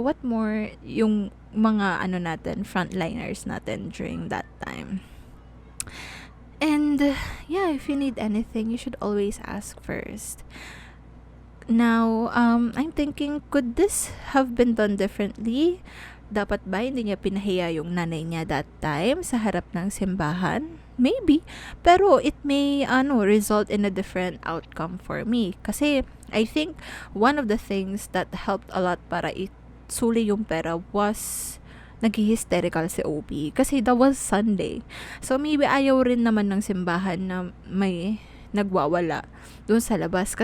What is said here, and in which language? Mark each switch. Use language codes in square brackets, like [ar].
[en] What more [tl] yung mga natin, [en] frontliners natin during that time. And yeah, if you need anything, you should always ask first. Now, I'm thinking, could this have been done differently? [tl] Dapat ba hindi niya pinahiya yung nanay niya [en] that time [tl] sa harap ng simbahan? [en] Maybe. Pero it may result in a different outcome for me. Kasi I think one of the things that helped a lot [tl] para isuli yung pera [en] was [tl] nag-hysterical si OP. [en] Kasi that was Sunday. So maybe [tl] ayaw rin naman ng simbahan na may nagwawala doon sa labas.